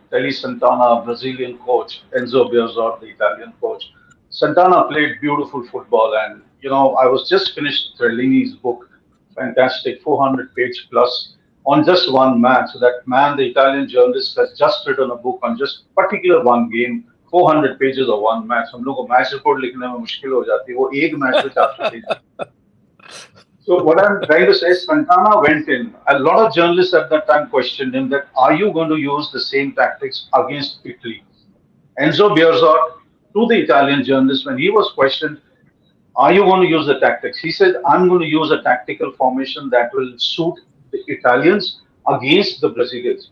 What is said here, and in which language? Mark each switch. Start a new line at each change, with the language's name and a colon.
English: Telly Santana, Brazilian coach, Enzo Bearzot, the Italian coach. Santana played beautiful football, and I was just finished Trellini's book, fantastic, 400-page plus on just one match. So that man, the Italian journalist, has just written a book on just particular one game, 400 pages of one match.
Hindi: हम लोग को match report लिखने में मुश्किल हो जाती है, वो एक मैच में 400 page.
English: So what I'm trying to say is Santana went in. A lot of journalists at that time questioned him that, are you going to use the same tactics against Italy? Enzo Bearzot, to the Italian journalist, when he was questioned, are you going to use the tactics? He said, I'm going to use a tactical formation that will suit the Italians against the Brazilians.